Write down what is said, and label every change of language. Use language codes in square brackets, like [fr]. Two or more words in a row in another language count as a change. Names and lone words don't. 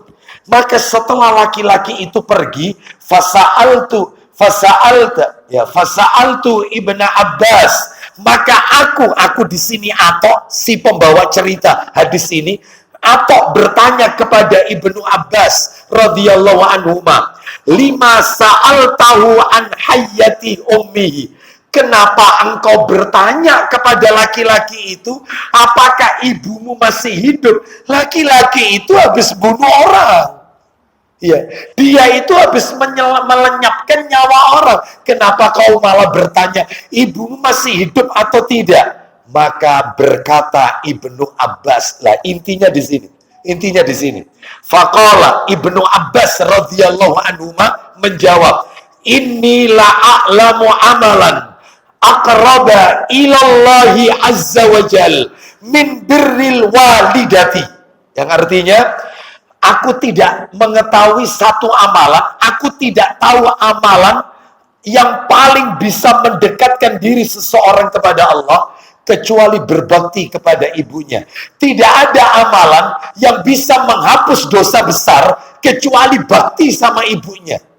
[id] Maka setelah laki-laki itu pergi, fasa'altu Ibnu Abbas. Maka aku di sini atau si pembawa cerita hadis ini, atau bertanya kepada Ibnu Abbas [ar] رضي الله عنه, "لم سألته عن حياة أمه?" [id] Kenapa engkau bertanya kepada laki-laki itu, apakah ibumu masih hidup? Laki-laki itu habis bunuh orang. Ya, dia itu habis melenyapkan nyawa orang. Kenapa kau malah bertanya, ibumu masih hidup atau tidak? Maka berkata Ibnu Abbas, lah intinya di sini. Intinya di sini. Faqala Ibnu Abbas [ar] رضي الله عنه [id] menjawab, [ar] "إني لا أعلم عملا أقرب إلى الله عز وجل من بر الوالدة." [id] Yang artinya, aku tidak mengetahui satu amalan, aku tidak tahu amalan yang paling bisa mendekatkan diri seseorang kepada Allah kecuali berbakti kepada ibunya. Tidak ada amalan yang bisa menghapus dosa besar kecuali bakti sama ibunya.